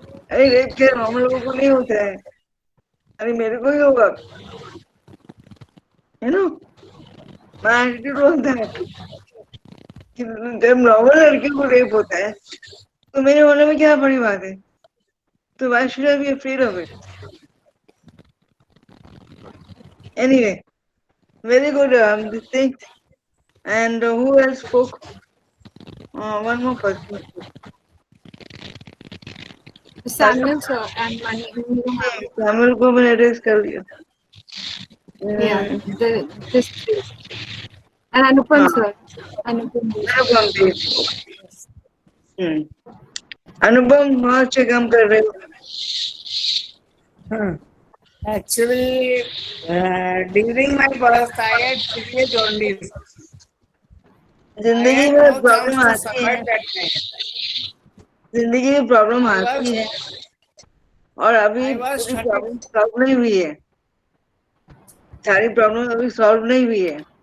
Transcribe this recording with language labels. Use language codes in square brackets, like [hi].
[hi] अरे रेप क्या हम लोगों को नहीं होता है. अरे मेरे को ही होगा. [en] You know, my attitude was that [hi] कि जब नॉर्मल लड़के को रेप होता है तो मेरे होने में क्या बड़ी बात है. तो [en] why should I be afraid of it? Anyway, very good this thing. And who else spoke? One more person. Samuel sir and Mani. Samuel [hi] को मैंने एड्रेस कर दिया. [en] Yeah, this three. And Anupam sir. Anupam. [hi] अनुपम बहुत अच्छे काम कर रहे हो. [en] Actually, during my birth, I had severe jaundice. [hi] जिंदगी में प्रॉब्लम आती है. जिंदगी में प्रॉब्लम आती है और अभी सॉल्व नहीं हुई है. सारी प्रॉब्लम अभी सॉल्व नहीं हुई है.